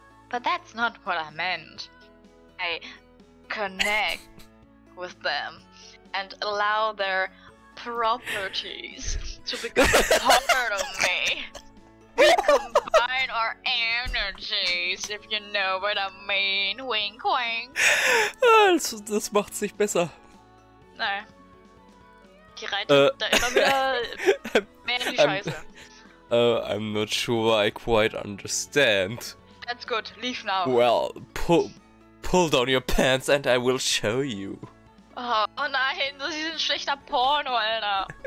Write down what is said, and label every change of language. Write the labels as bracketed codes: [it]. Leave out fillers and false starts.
[en] But that's not what I meant. I connect with them and allow their properties to become part of me. We combine our energies, if you know what I mean. Wink, wink. [de] Das macht's nicht besser. Nein. Die reitet da immer wieder mehr in die Scheiße. [en] I'm not sure I quite understand. That's good. Leave now. Well, pull down your pants and I will show you. [de] Oh nein, das ist ein schlechter Porno, Alter.